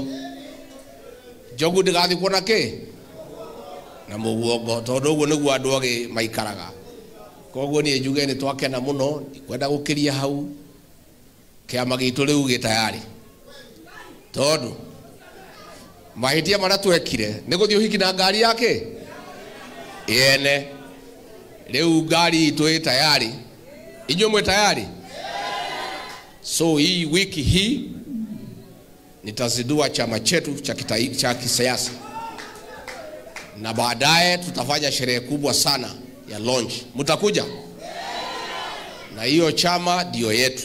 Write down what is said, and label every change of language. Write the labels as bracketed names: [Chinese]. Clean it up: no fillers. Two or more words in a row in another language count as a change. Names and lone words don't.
[Kikuyu] Njogu ndĩgathiĩ kuona kĩ? Na mũguongo, tondũ ũguo nĩguo andũ agĩ maikaraga. Koguo niĩ njuge nĩ twakena mũno, kwenda gũkĩria hau. Kĩama gitũ rĩu gĩ tayari. Tondũ mahĩtia marĩa twekire nĩ gũthiĩ ũhiki na ngari yake yene. Leo gari itũ ĩ tayari. Inyuĩ mwe tayari? [Swahili] So hii wiki hii nitazindua chama chetu cha kisiasa. na baadaye tutafanya sherehe kubwa sana ya launch. Mtakuja? Na hiyo chama ndio yetu.